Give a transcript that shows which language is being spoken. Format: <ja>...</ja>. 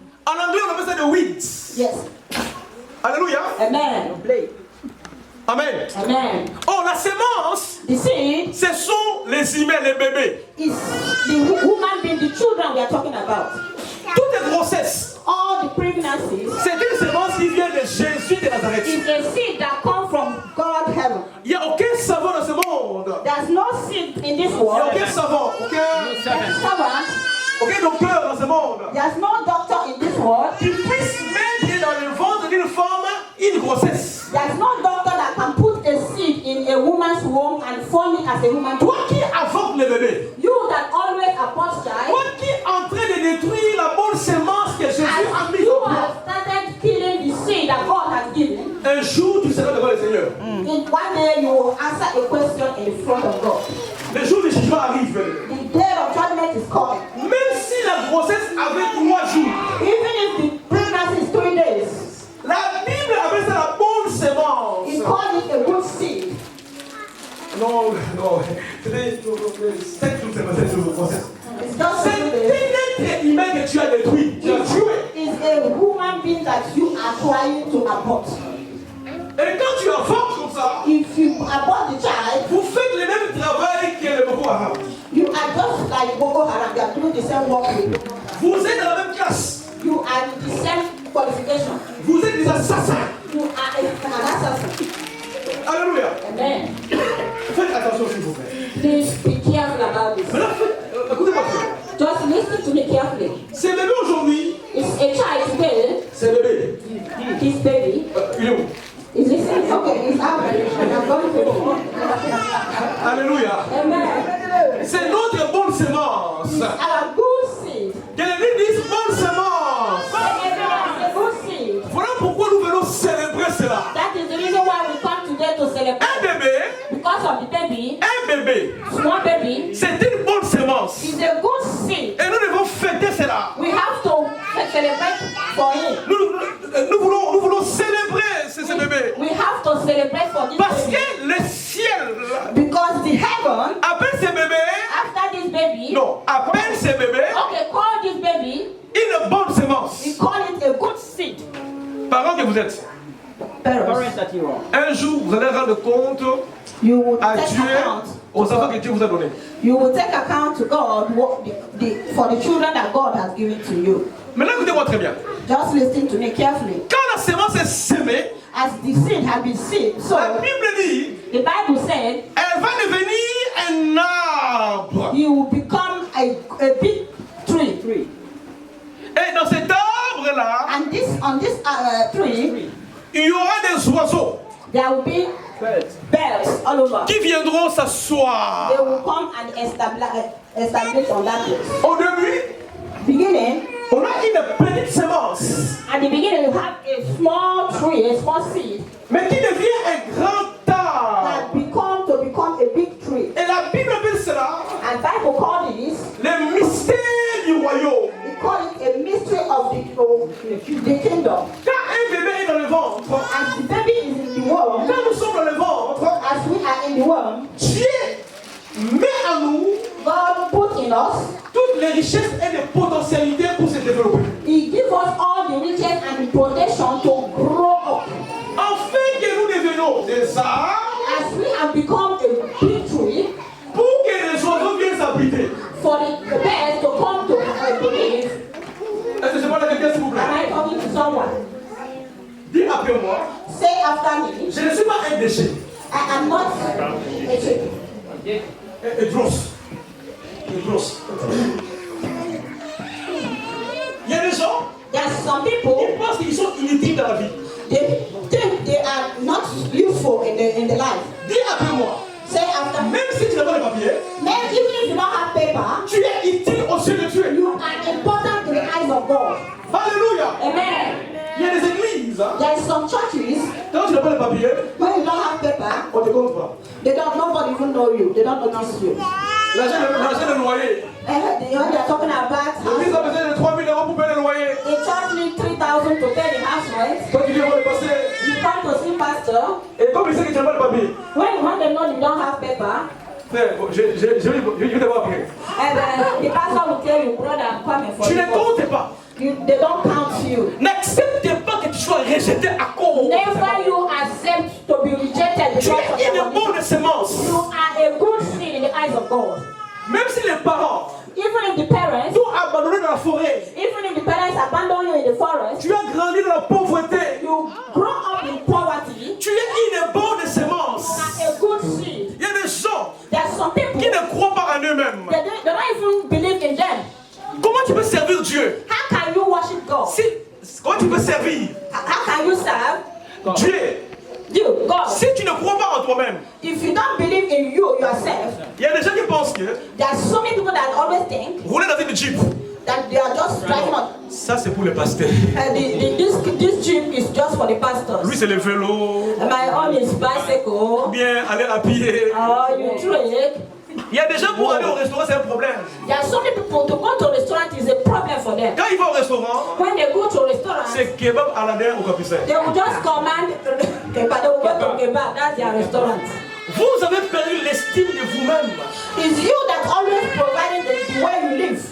<fr>En anglais, on appelle ça des weeds.</fr> <en>Yes.</en> <fr>Alléluia.</fr> <en>Amen. Amen. Amen.</en> <fr>Oh, la semence,</fr> <en>The seed</en> <fr>ce sont les humains, les bébés.</fr> <en>is the woman being the children we are talking about.</en> <fr>Toutes les grossesses,</fr> <en>All the pregnancies</en> <fr>c'est une semence qui vient de Jésus de Nazareth.</fr> <en>is a seed that comes from God heaven.</en> <fr>Il n'y a aucun savant dans ce monde.</fr> <en>There's no seed in this</en> <fr>Il n'y a</fr> <en>world.</en> <fr>aucun savant,</fr> <en>There's servant.</en> <fr>aucun docteur dans ce monde</fr> <en>There's no doctor in this world.</en> <fr>qui puisse mettre dans le ventre d'une femme une grossesse.</fr> <en>There's no doctor that can put a seed in a woman's womb and form it as a human</en> <fr>Toi</fr> <en>being.</en> <fr>qui avortes le bébé,</fr> <en>You that always abort child,</en> <fr>toi qui es en train de détruire la bonne semence que Jésus a</fr> <en>as</en> <fr>mise</fr> <en>you</en> <fr>en toi,</fr> <en>have started killing the seed that God has given,</en> <fr>un jour tu seras devant le Seigneur.</fr> <en>in one day you will answer a question in front of God.</en> <fr>Le jour du jugement arrive.</fr> <en>The day of judgment is coming.</en> <fr>Même si la grossesse avait 3 jours,</fr> <en>Even if the pregnancy is 3 days,</en> <fr>la Bible appelle ça la bonne semence.</fr> <en>he called it a good seed.</en> <fr>Non, non, c'était 7 jours, c'est une grossesse.</fr> <en>It's just</en> <fr>C'est</fr> <en>3</en> <fr>un</fr> <en>days.</en> <fr>être humain que tu as détruit, tu as tué.</fr> <en>It's a human being that you are trying to abort.</en> <fr>Et quand tu avortes comme ça,</fr> <en>If you abort the child,</en> <fr>vous faites le même travail que le Boko Haram.</fr> <en>you are just like Boko Haram. You are doing the same work.</en> <fr>Vous êtes dans la même classe.</fr> <en>You are in the same qualification.</en> <fr>Vous êtes des assassins.</fr> <en>You are an assassin.</en> <fr>Alléluia.</fr> <en>Amen.</en> <fr>Faites attention s'il vous plaît.</fr> <en>Please be careful about this.</en> <fr>Maintenant, écoutez-moi</fr> <en>listen to me carefully.</en> <fr>Ces bébés aujourd'hui,</fr> <en>It's a child today,</en> <fr>ces bébés,</fr> <en>his baby.</en> <fr>il est où?</fr> <en>Is listening? Okay, he's out. I'm going to.</en> <fr>Alléluia.</fr> <en>Amen.</en> <fr>C'est notre bonne semence.</fr> <en>Our good seed.</en> <fr>Que les disent bonne semence.</fr> <en>A good seed.</en> <fr>Voilà pourquoi nous venons célébrer cela.</fr> <en>That is the reason why we come today to</en> <fr>Un</fr> <en>celebrate.</en> <fr>bébé,</fr> <en>Because of the baby, small baby,</en> <fr>c'est une bonne semence.</fr> <en>is a good seed.</en> <fr>Et nous devons fêter cela.</fr> <en>We have to celebrate for him.</en> <fr>Nous voulons célébrer ce bébé.</fr> <en>We have to celebrate for this</en> <fr>Parce</fr> <en>baby.</en> <fr>que le ciel</fr> <en>Because the heaven,</en> <fr>appelle ce bébé,</fr> <en>after this baby,</en> <fr>non, appelle ce bébé</fr> <en>okay, call this baby,</en> <fr>une bonne semence.</fr> <en>we call it a good seed.</en> <fr>Parents que vous êtes,</fr> <en>Parents.</en> <fr>un jour vous allez rendre compte</fr> <en>You will</en> <fr>à</fr> <en>take</en> <fr>Dieu</fr> <en>account.</en> <fr>aux enfants que Dieu vous a donnés.</fr> <en>You will take account to God for the children that God has given to you.</en> <fr>Maintenant écoutez-moi très bien.</fr> <en>Just listen to me carefully.</en> <fr>Quand la semence est semée,</fr> <en>As the seed has been seed, so</en> <fr>la Bible dit,</fr> <en>the Bible said</en> <fr>elle va devenir un arbre.</fr> <en>you will become a big tree.</en> <fr>Et dans cet arbre-là,</fr> <en>And on this tree,</en> <fr>il y aura des oiseaux</fr> <en>there will be birds all over.</en> <fr>qui viendront s'asseoir.</fr> <en>They will come and establish on that place.</en> <fr>Au début,</fr> <en>Beginning,</en> <fr>on a une petite semence,</fr> <en>at the beginning you have a small tree, a small seed</en> <fr>mais qui devient un grand arbre.</fr> <en>that become a big tree.</en> <fr>Et la Bible appelle cela</fr> <en>And Bible call this,</en> <fr>le mystère du royaume.</fr> <en>we call it a mystery of the kingdom.</en> <fr>Quand un bébé est dans le ventre,</fr> <en>As the baby is in the womb,</en> <fr>quand nous sommes dans le ventre,</fr> <en>as we are in the womb,</en> <fr>Dieu met en nous</fr> <en>God put in us,</en> <fr>toutes les richesses et les potentialités pour se développer.</fr> <en>He gives us all the riches and the protection to grow up.</en> <fr>Afin que nous devenions des arbres,</fr> <en>As we have become a big tree,</en> <fr>pour que les oiseaux viennent s'habiter.</fr> <en>for the birds to come to live.</en> <fr>Est-ce que je parle à quelqu'un s'il vous plaît?</fr> <en>Am I talking to someone?</en> <fr>Dis après moi,</fr> <en>Say after me,</en> <fr>je ne suis pas un déchet.</fr> <en>I am not a tree.</en> <fr>Et grosse. Il y a des gens</fr> <en>There are some people,</en> <fr>qui pensent qu'ils sont inutiles dans la vie.</fr> <en>they think they are not useful in the life.</en> <fr>Dis après moi,</fr> <en>Say after me,</en> <fr>même si tu n'as pas de papier,</fr> <en>man, even if you don't have paper,</en> <fr>tu es utile aux yeux de Dieu.</fr> <en>you are important to the eyes of God.</en> <fr>Alléluia.</fr> <en>Amen.</en> <fr>Il y a des églises, hein,</fr> <en>There are some churches,</en> <fr>quand tu n'as pas de papier,</fr> <en>when you don't have paper,</en> <fr>on ne te compte pas.</fr> <en>nobody even know you. They don't notice you.</en> <fr>L'argent de loyer.</fr> <en>They are talking about</en> <fr>L'église a</fr> <en>house.</en> <fr>besoin de 3 000 euros pour payer le loyer.</fr> <en>The church needs 3,000 to pay the house rent.</en> <fr>Toi, tu viens voir le pasteur.</fr> <en>You come to see pastor.</en> <fr>Et comme il sait que tu n'as pas de papier,</fr> <en>When they know you don't have paper,</en> <fr>frère, je vais te voir après.</fr> <en>and the pastor will tell you, brother, I'm coming for</en> <fr>Tu ne</fr> <en>you.</en> <fr>comptes pas.</fr> <en>They don't count you.</en> <fr>N'accepte pas que tu sois rejeté à cause.</fr> <en>Never you accept to be rejected</en> <fr>Tu</fr> <en>because of</en> <fr>es</fr> <en>your</en> <fr>une bonne semence.</fr> <en>You are a good seed in the eyes of God.</en> <fr>Même si les parents</fr> <en>Even if the parents,</en> <fr>t'ont abandonné dans la forêt,</fr> <en>even if the parents abandon you in the forest,</en> <fr>tu as grandi dans la pauvreté,</fr> <en>you grow up in poverty,</en> <fr>tu es une bonne semence.</fr> <en>you are a good seed.</en> <fr>Il y a des gens</fr> <en>There are some people</en> <fr>qui ne croient pas en eux-mêmes.</fr> <en>they don't even believe in them.</en> <fr>Comment tu peux servir Dieu?</fr> <en>How can you worship God?</en> <fr>Comment tu peux servir</fr> <en>How can you serve</en> <fr>Dieu</fr> <en>you, God?</en> <fr>si tu ne crois pas en toi-même?</fr> <en>If you don't believe in you yourself,</en> <fr>Il y a des gens qui pensent que</fr> <en>there are so many people that always think</en> <fr>rouler dans une Jeep,</fr> <en>that they are just driving on.</en> <fr>ça c'est pour les pasteurs.</fr> <en>This jeep is just for the pastors.</en> <fr>Lui c'est le vélo,</fr> <en>My own is bicycle.</en> <fr>bien aller à pied.</fr> <en>You trade.</en> <fr>Il y a des gens pour aller au restaurant, c'est un problème.</fr> <en>There are so many people to go to a restaurant is a problem for them.</en> <fr>Quand ils vont au restaurant,</fr> <en>When they go to a restaurant,</en> <fr>c'est kebab à la dernière au capucin.</fr> <en>they will just command kebab. They will go to kebab. That's their restaurant.</en> <fr>Vous avez perdu l'estime de vous-même.</fr> <en>It's you that always providing the way you live.</en>